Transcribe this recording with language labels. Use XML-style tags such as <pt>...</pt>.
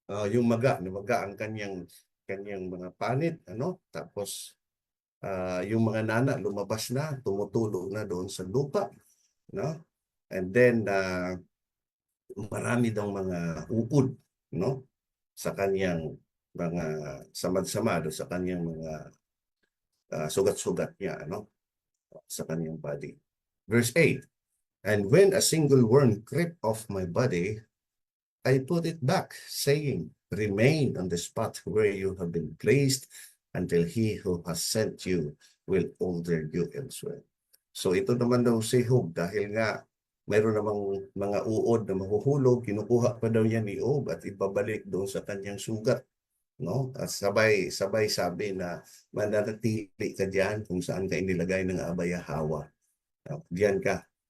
<tl>Yung maga ang kanyang mga panit, tapos yung mga nana lumabas na, tumutulo na doon sa lupa, and then marami daw mga uod, sa kanyang mga samad-samad, sa kanyang mga sugat-sugat niya, sa kanyang body.</tl> <en>Verse 8, And when a single worm crept off my body, I put it back, saying, Remain on the spot where you have been placed until he who has sent you will order you elsewhere.</en> <tl>So ito naman daw si Job, dahil nga mayroon namang mga uod na mahuhulog, kinukuha pa daw niya ni Job at ibabalik doon sa kanyang sugat. At sabay sabi na mananatili ka diyan kung saan ka inilagay ng Abba Yahweh. Diyan ka.</tl>